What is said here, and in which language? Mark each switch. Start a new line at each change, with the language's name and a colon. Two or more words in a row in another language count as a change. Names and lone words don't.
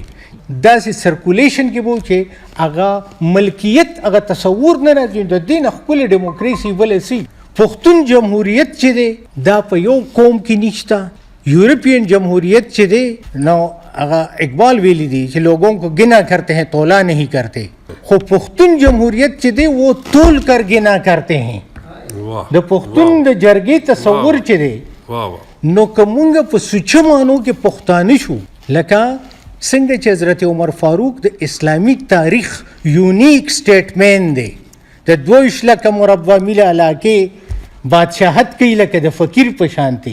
Pashto: داسې سرکولیشن کې به چې هغه ملکیت هغه تصور نه راځي. د دې نه ښکلې ډیموکراسي بله سي. پښتون جمهوریت چې دی دا په یو قوم کې نشته. یورپین جمهوریت چې دی نو هغه اقبال ویلی دی چې
Urdu: لوگوں کو گنا کرتے ہیں تولا نہیں کرتے.
Pashto: خو پښتون جمهوریت چې دی
Urdu: وہ تول کر گنا کرتے ہیں.
Pashto: د پښتون د جرګې تصور چې دی نو که مونږ په سوچه مانو کې پښتانه شو لکه څنګه چې حضرت عمر فاروق د اسلامي تاریخ
English: unique statement
Pashto: دی. د 22 لکه مربع میله علاقې بادشاهت کوي لکه د فقیر په شانتي.